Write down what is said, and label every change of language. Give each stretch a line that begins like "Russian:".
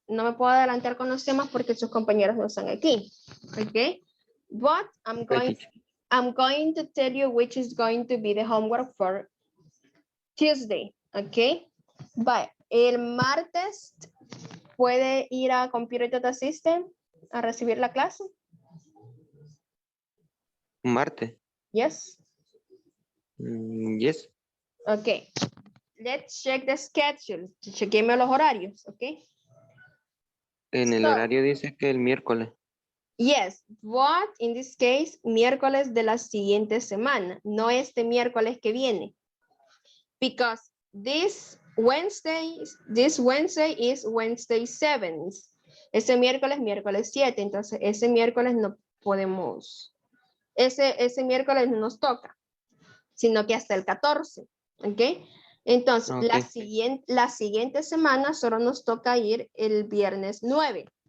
Spanish: No me puedo adelantar con los temas porque sus compañeros no están aquí.
English: Okay, but I'm going to tell you which is going to be the homework for Tuesday. Okay, bye.
Spanish: El martes puede ir a Computer Data System a recibir la clase. Marte.
English: Yes. Yes. Okay. Let's check the schedule.
Spanish: Chequeme los horarios.
English: Okay.
Spanish: En el
English: So,
Spanish: horario dice que el miércoles.
English: yes, but in this case,
Spanish: miércoles de la siguiente semana, no este miércoles que viene.
English: Because this Wednesday is Wednesday 7th.
Spanish: Ese miércoles 7, entonces ese miércoles no podemos, ese miércoles no nos toca, sino que hasta el 14, ¿ok? Entonces,
English: Okay.
Spanish: la siguiente semana solo nos toca ir el viernes 9.